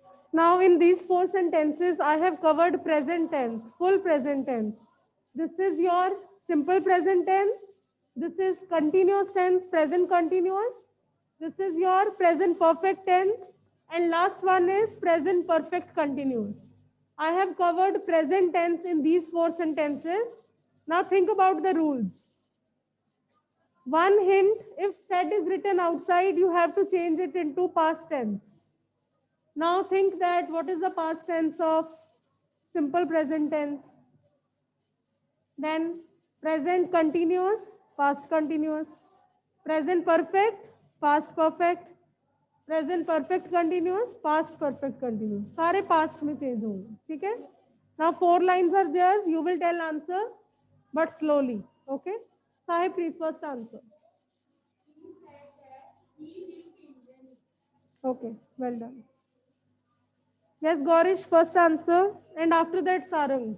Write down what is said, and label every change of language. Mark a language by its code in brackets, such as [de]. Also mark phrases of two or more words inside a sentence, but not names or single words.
[en] Now in these four sentences, I have covered present tense, full present tense. This is your simple present tense. This is continuous tense, present continuous. This is your present perfect tense. And last one is present perfect continuous. I have covered present tense in these four sentences. Now think about the rules. One hint, if said is written outside, you have to change it into past tense. Now think that what is the past tense of simple present tense? Then present continuous, past continuous. Present perfect, past perfect. Present perfect continuous, past perfect continuous. [hi] सारे past में change होंगे, ठीक है? [en] Now 4 lines are there. You will tell answer, but slowly. Okay? Sahib, please first answer. Okay, well done. Yes, Gaurish, first answer, and after that Sarang.